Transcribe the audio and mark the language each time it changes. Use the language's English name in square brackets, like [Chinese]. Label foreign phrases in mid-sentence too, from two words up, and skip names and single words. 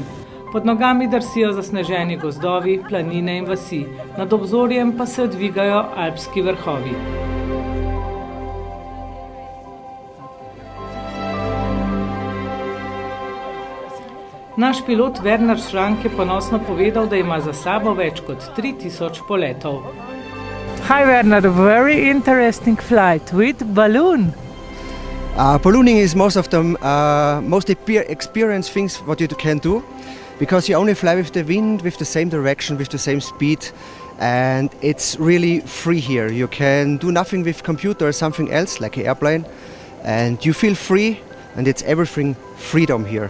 [Slovenian] Pod nogami drsijo zasneženi gozdovi, planine in vasi, nad obzorjem pa se dvigajo alpski vrhovi. Naš pilot Werner Schrank je ponosno povedal, da ima za sabo več kot 3000 poletov. [English] Hi Werner, very interesting flight with balloon. Ballooning is most experienced things what you can do, because you only fly with the wind, with the same direction, with the same speed, and it's really free here. You can do nothing with computer or something else like an airplane, and you feel free, and it's everything freedom here.